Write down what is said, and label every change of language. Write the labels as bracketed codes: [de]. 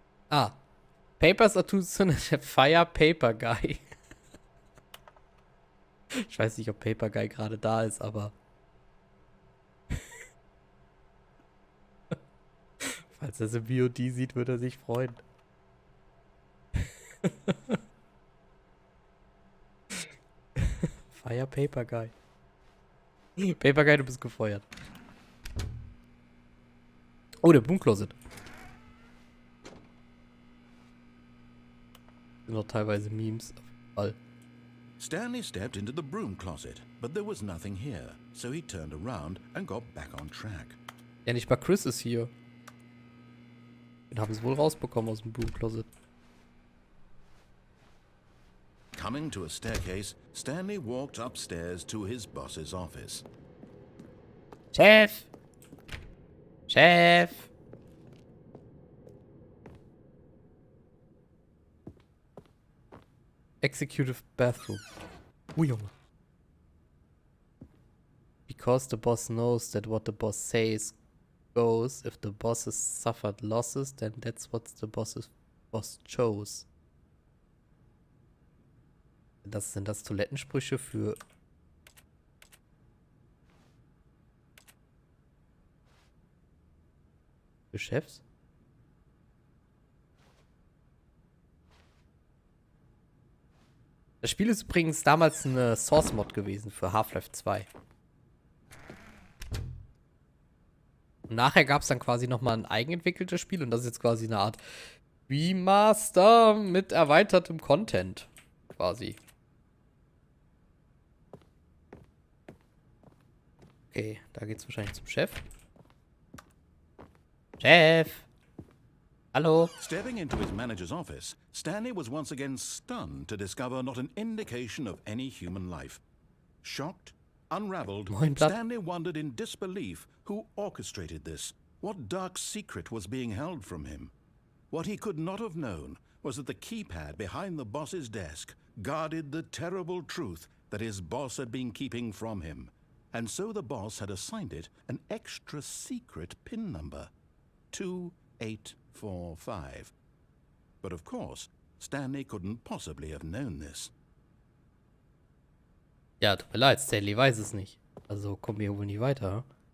[en] Ah. Papers are too fire paper guy. [de] Ich weiß nicht, ob Paper Guy gerade da ist, aber falls er es im VOD sieht, würde er sich freuen. Fire Paper Guy. Paper Guy, du bist gefeuert. Oh, der Broom Closet. Sind noch teilweise Memes. Auf jeden Fall. [en] Stanley stepped into the broom closet, but there was nothing here, so he turned around and got back on track. [de] Ja, nicht mal Chris ist hier. Den haben sie wohl rausbekommen aus dem Broom Closet. [en] Coming to a staircase, Stanley walked upstairs to his boss's office. [de] Chef! Chef! [en] Executive bathroom. [de] Oh, Junge. [en] Because the boss knows that what the boss says goes. If the boss has suffered losses, then that's what the boss chose. [de] Sind das Toilettensprüche für Chefs? Das Spiel ist übrigens damals eine Source-Mod gewesen für Half-Life 2. Und nachher gab es dann quasi nochmal ein eigenentwickeltes Spiel und das ist jetzt quasi eine Art Remaster mit erweitertem Content. Quasi. Okay, da geht's wahrscheinlich zum Chef. Chef! Hallo? [en] Stepping into his manager's office, Stanley was once again stunned to discover not an indication of any human life. Shocked, unraveled, [de] Moin, Blatt. [en] Stanley wondered in disbelief who orchestrated this, what dark secret was being held from him. What he could not have known was that the keypad behind the boss's desk guarded the terrible truth that his boss had been keeping from him. And so the boss had assigned it an extra secret PIN number, 2845. But of course, Stanley couldn't possibly have known this. [de] Ja, tut mir leid, Stanley weiß es nicht. Also kommen wir wohl nicht weiter.